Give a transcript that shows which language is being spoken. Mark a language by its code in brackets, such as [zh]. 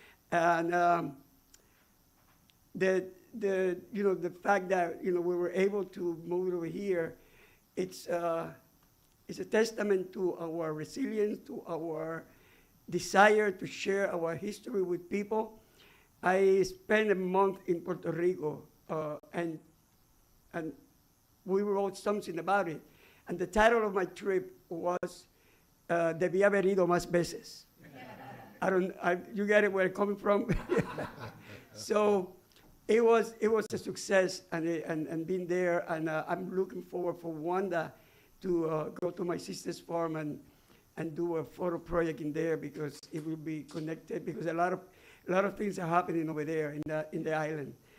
[en] And the fact that we were able to move it over here, it's a testament to our resilience, to our desire to share our history with people. I spent a month in Puerto Rico, and we wrote something about it. And the title of my trip was [es] Debí haber ido más veces. [en] You get it where I'm coming from? So it was a success, and being there, and I'm looking forward for Wanda to go to my sister's farm and do a photo project in there, because it will be connected, because a lot of things are happening over there in the island.